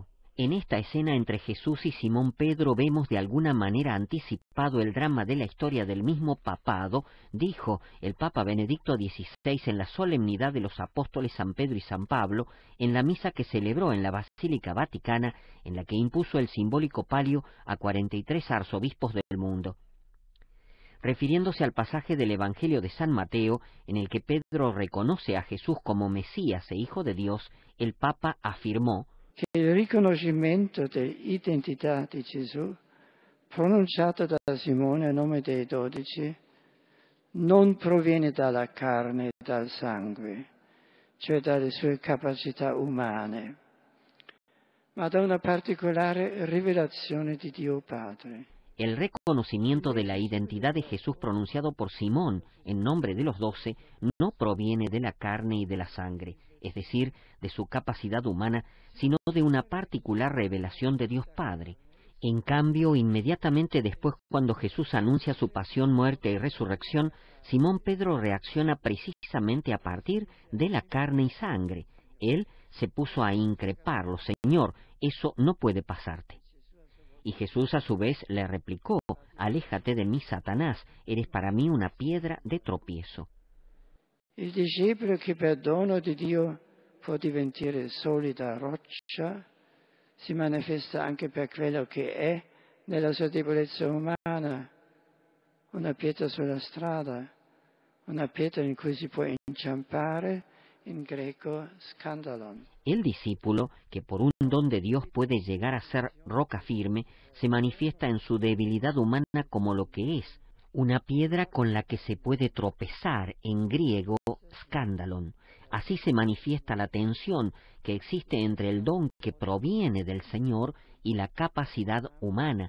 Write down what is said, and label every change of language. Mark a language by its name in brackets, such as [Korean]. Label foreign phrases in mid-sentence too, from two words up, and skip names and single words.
[Spanish] En esta escena entre Jesús y Simón Pedro vemos de alguna manera anticipado el drama de la historia del mismo papado, dijo el Papa Benedicto XVI en la solemnidad de los apóstoles San Pedro y San Pablo, en la misa que celebró en la Basílica Vaticana, en la que impuso el simbólico palio a 43 arzobispos del mundo. Refiriéndose al pasaje del Evangelio de San Mateo, en el que Pedro reconoce a Jesús como Mesías e Hijo de Dios, el Papa afirmó [Italian] che il riconoscimento dell'identità di Gesù, pronunciato da Simone a nome dei 12, non proviene dalla carne e dal sangue, cioè dalle sue capacità umane, ma da una particolare rivelazione di Dio Padre. [Spanish] El reconocimiento de la identidad de Jesús pronunciado por Simón en nombre de los 12 no proviene de la carne y de la sangre, es decir, de su capacidad humana, sino de una particular revelación de Dios Padre. En cambio, inmediatamente después, cuando Jesús anuncia su pasión, muerte y resurrección, Simón Pedro reacciona precisamente a partir de la carne y sangre. Él se puso a increparlo: Señor, eso no puede pasarte. Y Jesús a su vez le replicó: aléjate de mí, Satanás, eres para mí una piedra de tropiezo. [Italian] Il discepolo che per dono di Dio può diventare solida roccia si manifesta anche per quello che è nella sua debolezza umana, una pietra sulla strada, una pietra in cui si può inciampare, in greco scandalon. [Spanish] El discípulo, que por un don de Dios puede llegar a ser roca firme, se manifiesta en su debilidad humana como lo que es, una piedra con la que se puede tropezar, en griego scandalon. Así se manifiesta la tensión que existe entre el don que proviene del Señor y la capacidad humana.